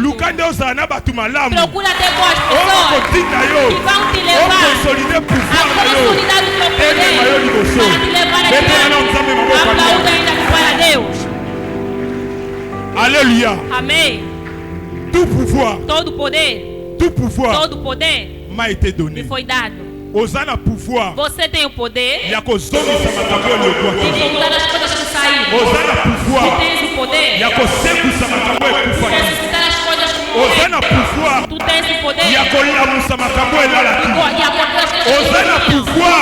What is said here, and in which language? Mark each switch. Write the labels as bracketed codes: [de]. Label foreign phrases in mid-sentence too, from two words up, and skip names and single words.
[pt] Procura ter boas pessoas que vão te levar a consolidar o teu poder para te levar adiante. Aplauda ainda para Deus. Aleluia. Amém. Todo poder [fr] m'a été donné. [pt] me foi dado. Pouvoir. Você tem o poder de mudar as coisas que saíram. Você tens o poder de ressuscitar as coisas que morreram. Tu tens o poder de acordar as coisas que morreram.